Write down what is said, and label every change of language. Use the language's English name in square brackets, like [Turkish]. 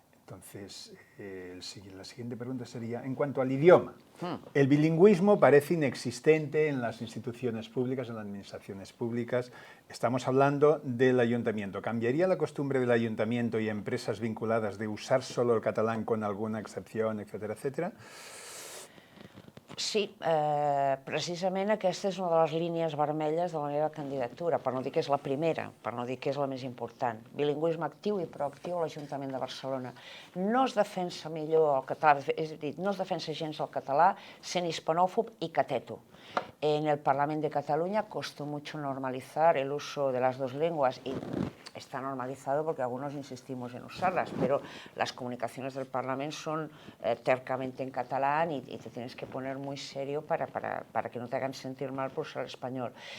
[Spanish] Entonces, la siguiente pregunta sería, en cuanto al idioma, el bilingüismo parece inexistente en las instituciones públicas, en las administraciones públicas. Estamos hablando del ayuntamiento. ¿Cambiaría la costumbre del ayuntamiento y empresas vinculadas de usar solo el catalán con alguna excepción, etcétera, etcétera? [Catalan] Sí, precisament aquesta és una de les línies vermelles de la meva candidatura, per no dir que és la primera, per no dir que és la més important. Bilingüisme actiu i proactiu a l'Ajuntament de Barcelona. No es defensa millor el català, és a dir, no es defensa gens el català sent hispanòfob i cateto. [Spanish] En el Parlament de Cataluña costó mucho normalizar el uso de las dos lenguas y está normalizado porque algunos insistimos en usarlas, pero las comunicaciones del Parlamento son tercamente en catalán y te tienes que poner muy serio para que no te hagan sentir mal por usar el español.